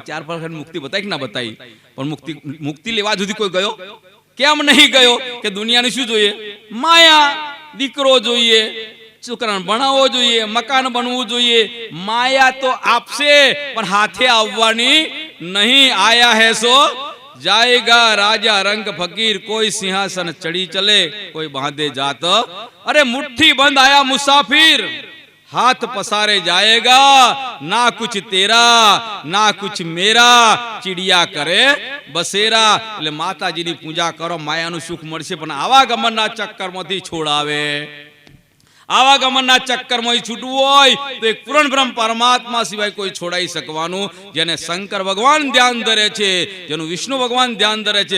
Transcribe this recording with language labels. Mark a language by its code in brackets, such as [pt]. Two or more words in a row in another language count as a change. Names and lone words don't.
[gu] 4 પ્રકાર મુક્તિ બતાવી કે ના બતાવી, પણ મુક્તિ લેવા સુધી કોઈ ગયો? કેમ નહીં ગયો? કે દુનિયાને શું જોઈએ? માયા. દીકરો જોઈએ, છોકરાને ભણાવવો જોઈએ, મકાન બનવું જોઈએ. માયા તો આપશે, પણ હાથે આવવાની નહીં. [hi] आया है सो जाएगा राजा रंग फकीर, कोई सिंहासन चढ़ी चले, कोई बांधे जात. अरे मुट्ठी बंद आया मुसाफिर, हाथ पसारे जाएगा, ना कुछ तेरा ना कुछ मेरा, चिड़िया करे बसेरा. [gu] એટલે માતાજીની પૂજા કરો, માયાનું સુખ મળશે. પણ આવાગમનના ચક્કરમાંથી છોડાવે, આવાગમનના ચક્કરમાંથી છૂટવું હોય તો એક પૂર્ણ બ્રહ્મ પરમાત્મા સિવાય કોઈ છોડાઈ શકવાનું. જેને શંકર ભગવાન ધ્યાન ધરે છે, જેનું વિષ્ણુ ભગવાન ધ્યાન ધરે છે.